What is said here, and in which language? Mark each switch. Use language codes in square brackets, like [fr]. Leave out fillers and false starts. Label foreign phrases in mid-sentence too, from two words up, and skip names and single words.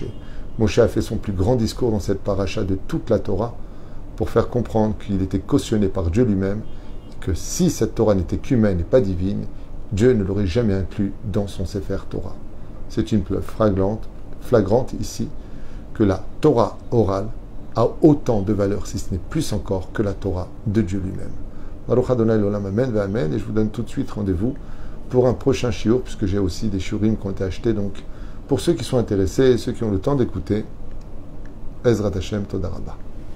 [fr] Moshe a fait son plus grand discours dans cette paracha de toute la Torah pour faire comprendre qu'il était cautionné par Dieu lui-même, que si cette Torah n'était qu'humaine et pas divine, Dieu ne l'aurait jamais inclus dans son Sefer Torah. C'est une preuve flagrante ici que la Torah orale a autant de valeur, si ce n'est plus encore, que la Torah de Dieu lui-même. [he] ברוך אדני לעולם אמן ואמן. [fr] Et je vous donne tout de suite rendez-vous pour un prochain shiur, puisque j'ai aussi des shiurim qui ont été achetés. Donc, pour ceux qui sont intéressés et ceux qui ont le temps d'écouter, [he] עזרת השם תודה רבה.